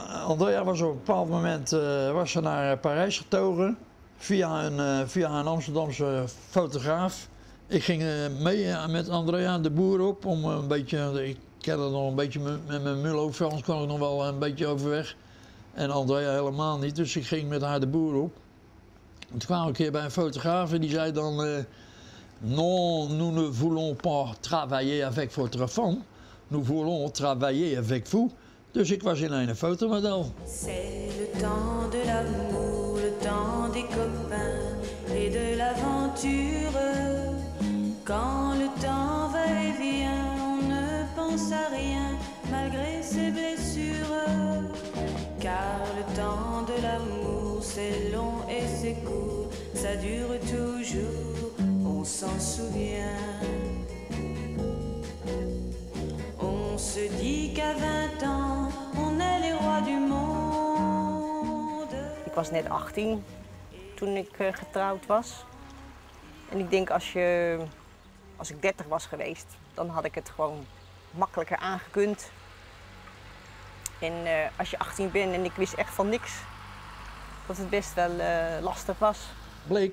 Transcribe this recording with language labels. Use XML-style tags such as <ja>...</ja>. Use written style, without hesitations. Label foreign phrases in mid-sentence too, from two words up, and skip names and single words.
<nl>Andrea was op een bepaald moment was ze naar Parijs getogen via een Amsterdamse fotograaf. Ik ging mee met Andrea de boer op om een beetje, ik kende nog een beetje met mijn mullo Frans kwam ik nog wel een beetje overweg. En Andrea helemaal niet, dus ik ging met haar de boer op. Toen kwam ik een keer bij een fotograaf en die zei dan</nl> <fr>non, nous ne voulons pas travailler avec votre femme. Nous voulons travailler avec vous.</fr> <nl>Dus ik was in een fotomodel.</nl> <fr>C'est le temps de l'amour, le temps des copains et de l'aventure. Quand le temps va et vient, on ne pense à rien malgré ses blessures. Car le temps de l'amour, c'est long et c'est court, ça dure toujours, on s'en souvient. On se dit qu'à 20 ans, on est les rois du monde.</fr> <nl>Ik was net 18 toen ik getrouwd was. En ik denk als ik 30 was geweest, dan had ik het gewoon makkelijker aangekund. En als je 18 bent en ik wist echt van niks, dat het best wel lastig was.</nl>